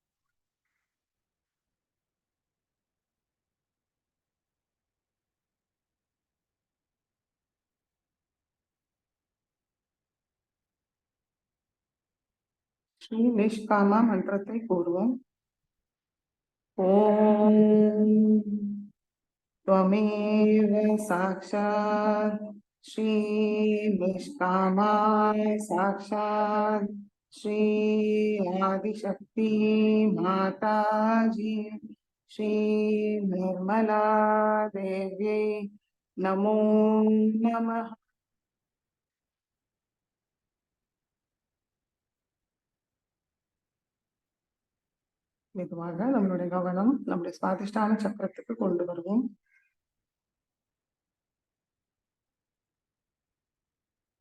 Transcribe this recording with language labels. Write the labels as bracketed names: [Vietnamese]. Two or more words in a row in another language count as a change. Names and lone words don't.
[Tamil] ஸ்ரீ நிஷ்காமா மந்திரத்தை கூறுவோம். [Sanskrit] ஓம் त्वमेव साक्षात् श्री निष्कामा साक्षात् श्री आदिशक्ति माताजी श्री निर्मला देव्यै नमो नमः. [Tamil] மெதுவாக நம்மளுடைய கவனம் நம்முடைய சுவாதிஷ்டான சக்கரத்துக்கு கொண்டு வருவோம்.